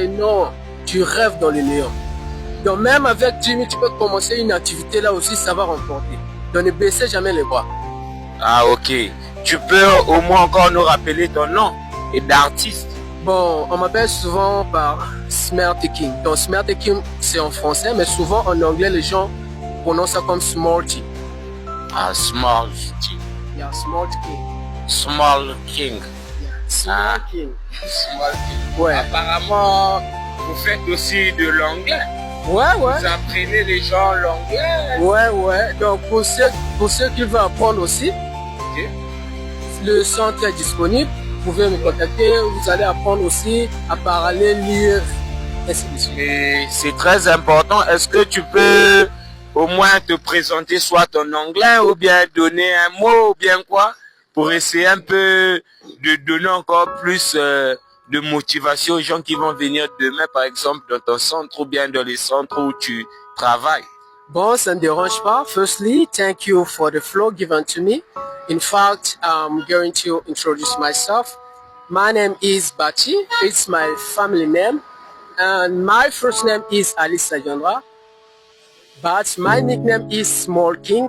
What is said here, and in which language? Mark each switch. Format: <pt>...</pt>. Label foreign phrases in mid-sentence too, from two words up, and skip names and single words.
<fr>Non, tu rêves dans les néants. Donc même avec 10 000, tu peux commencer une activité là aussi, ça va remporter. Donc ne baissez jamais les bras. Ah ok. Tu peux au moins encore nous rappeler ton nom et d'artiste? Bon, on m'appelle souvent par Smart King. Donc Smart King, c'est en français, mais souvent en anglais, les gens prononcent ça comme Smarty. Ah, Small King. Yeah, Smart King. Small King. Small King. Small King. Ouais. Apparemment, vous faites aussi de l'anglais. Ouais. Vous apprenez les gens l'anglais. Ouais. Donc pour ceux qui veulent apprendre aussi, Ok. le centre est disponible. Vous pouvez me contacter. Vous allez apprendre aussi à parler, lire, ainsi de suite. Et c'est très important. Est-ce que tu peux au moins te présenter soit en anglais ou bien donner un mot ou bien quoi pour essayer un peu de donner encore plus de motivation aux gens qui vont venir demain, par exemple, dans ton centre ou bien dans les centres où tu travailles. Bon, ça ne dérange pas.</fr> <en>Firstly, thank you for the floor given to me. In fact, I'm going to introduce myself. My name is Bachi. It's my family name. And my first name is Alice Sayonra. But my nickname is Small King.</en>